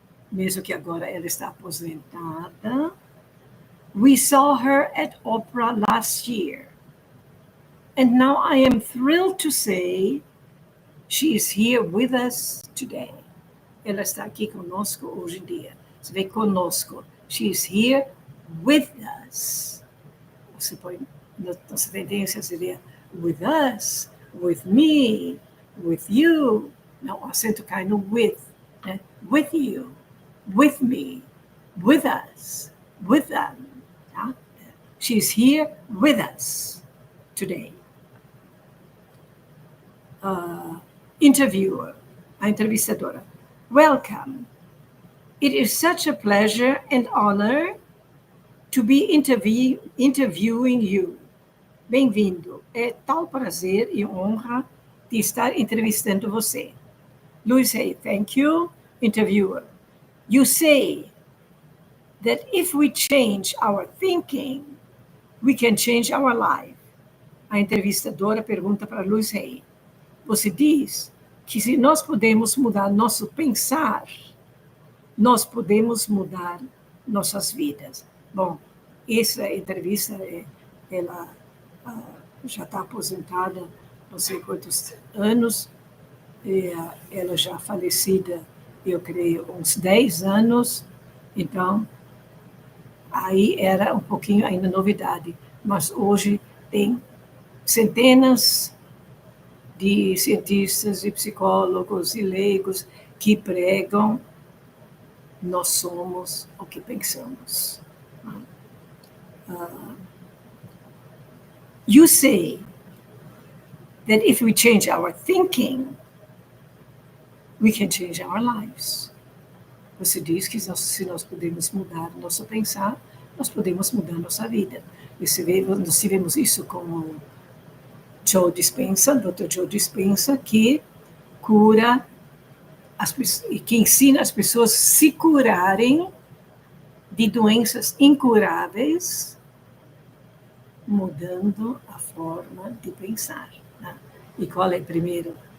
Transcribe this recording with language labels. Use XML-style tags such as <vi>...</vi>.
<pt>Mesmo que agora ela está aposentada.</pt> <en>We saw her at opera last year. And now I am thrilled to say she is here with us today.</en> <pt>Ela está aqui conosco hoje em dia. Você vê conosco.</pt> <en>She is here with us.</en> <pt>Você põe na sentença, seria</pt> <en>with us, with me, with you.</en> <pt>Não, o acento cai no with. Né?</pt> <en>With you, with me, with us, with them. Tá? She's here with us today.</en> <pt>Interviewer, a entrevistadora.</pt> <en>Welcome. It is such a pleasure and honor to be interviewing you.</en> <pt>Bem-vindo. É tal prazer e honra de estar entrevistando você.</pt> <en>Louise Hay, thank you. Interviewer. You say that if we change our thinking, we can change our life.</en> <pt>A entrevistadora pergunta para Louise Hay. Você diz que se nós podemos mudar nosso pensar, nós podemos mudar nossas vidas. Bom, essa entrevista, ela já está aposentada, não sei quantos anos, ela já falecida, eu creio, uns 10 anos, então, aí era um pouquinho ainda novidade, mas hoje tem centenas de cientistas e psicólogos e leigos que pregam nós somos o que pensamos.</pt> <en>You say that if we change our thinking, we can change our lives.</en> <pt>Você diz que se nós podemos mudar nosso pensar, nós podemos mudar nossa vida. Nós tivemos isso com o Joe Dispenza, Dr. Joe Dispenza, que cura que ensina as pessoas a se curarem de doenças incuráveis, mudando a forma de pensar. Né? E qual é primeiro?</pt>